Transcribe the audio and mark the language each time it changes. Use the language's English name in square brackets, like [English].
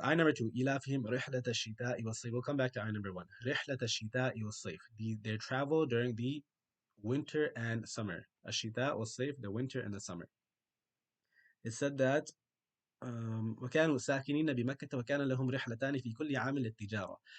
[English] Eye number two, [Arabic] إِلَافِهِمْ رِحْلَةَ الشِّتَاءِ وَالصَّيْفِ. [English] We'll come back to eye number one. [Arabic] رِحْلَةَ الشِّتَاءِ وَالصَّيْفِ. [English] Their travel during the winter and summer. [Arabic] الشِّتَاء والصيف, [English] the winter and the summer. It said that [Arabic] وكانوا ساكنين بمكة وكان لهم رحلتان في كل عام للتجارة.